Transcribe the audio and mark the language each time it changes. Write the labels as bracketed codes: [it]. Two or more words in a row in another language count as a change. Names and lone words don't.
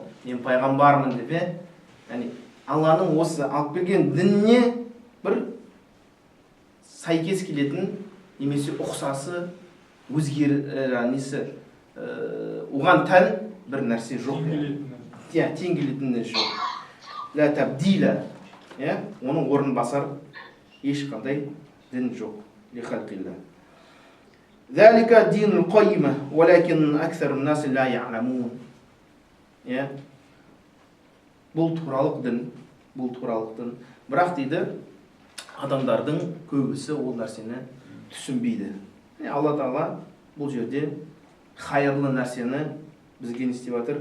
[kk] Мен пайғамбармын деп, яғни Алланың осы алып келген дініне бір сәйкес келетін немесе ұқсасы оған тән бір нәрсе жоқ. Тең келетін нәрсе жоқ. [ar] لا تبديل, [kk] оның орнын басар ешқандай дін жоқ. [ar] لخلق الله. ذلك الدين القيم ولكن أكثر الناس لا يعلمون. [kk] Бұл туралық дін. Бірақ дейді, адамдардың көбісі ол нәрсені түсінбейді. Алла Тағала бұл жерде хайырлы нәрсені бізге не істеп жатыр?